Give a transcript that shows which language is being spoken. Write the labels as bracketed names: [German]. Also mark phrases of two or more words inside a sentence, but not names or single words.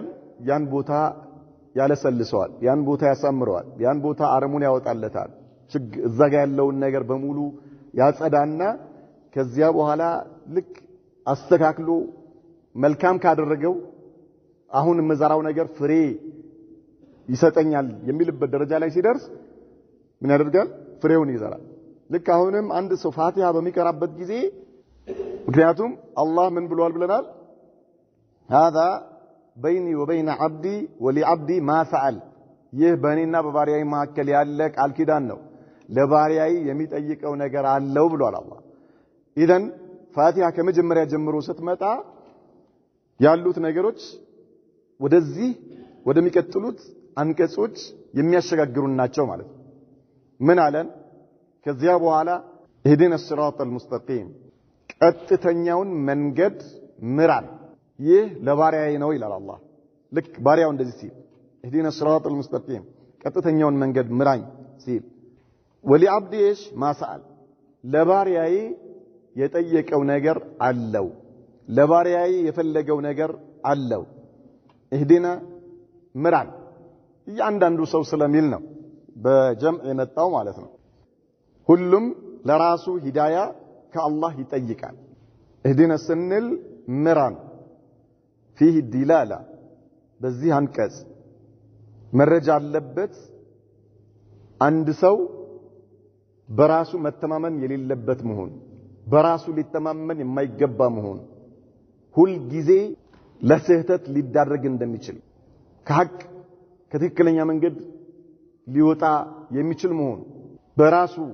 [Amharic] ያን ቦታ ያለሰልሰዋል፣ ያን ቦታ ያሳምረዋል፣ ያን ቦታ አረሙን ያወጣለታል። እዛ ጋር ያለውን ነገር በሙሉ ያጸዳና ከዚያ በኋላ ልክ አስተካክሎ መልካም ካደረገው አሁን መዘራው ነገር ፍሬ ይሰጠኛል የሚልበት ደረጃ ላይ ሲደርስ ምን ያደርጋል? ፍሬውን ይዘራል። ልክ አሁንም አንድ ሰው ፋቲሃ በሚቀራበት ጊዜ ምክንያቱም አላህ ምን ብሏል ብለናል? [Arabic] هذا بيني وبين عبدي ولعبدي ما فعل [Amharic] ይህ በእኔና በባሪያዬ መካከል ያለ ቃል ኪዳን ነው ለባሪያዬ የሚጠይቀው ነገር አለው ብሏል አላህ። ኢዘን ፋቲሃ ከመጀመሪያ ጀምሮ ስትመጣ ያሉት ነገሮች ወደዚህ ወደሚቀጥሉት አንቀጾች የሚያሸጋግሩን ናቸው ማለት ነው። ምን አለን? ከዚያ በኋላ [Arabic] اهدنا الصراط المستقيم [Amharic] ቀጥተኛውን መንገድ ምራን ይህ ለባሪያዬ ነው ይላል አላህ። ልክ ባሪያው እንደዚህ ሲል [Arabic] اهدنا الصراط المستقيم [Amharic] ቀጥተኛውን መንገድ ምራኝ ሲል ولعبدي [Arabic] ايش ما سأل [Amharic] ለባሪያዬ የጠየቀው ነገር አለው ለባሪያዬ የፈለገው ነገር አለው። اهدنا ምራን እያንዳንዱ ሰው ስለሚል ነው በጀምዕ የመጣው ማለት ነው። ሁሉም ለራሱ ሂዳያ ከአላህ ይጠይቃል። اهدنا ስንል ምራን [Arabic] فيه الدلالة [Amharic] በዚህ አንቀጽ መረጃ አለበት አንድ ሰው በራሱ መተማመን የሌለበት መሆን በራሱ ሊተማመን የማይገባ መሆን ሁል ጊዜ ለስህተት ሊዳረግ እንደሚችል ከሐቅ ከትክክለኛ መንገድ ሊወጣ የሚችል መሆኑ በራሱ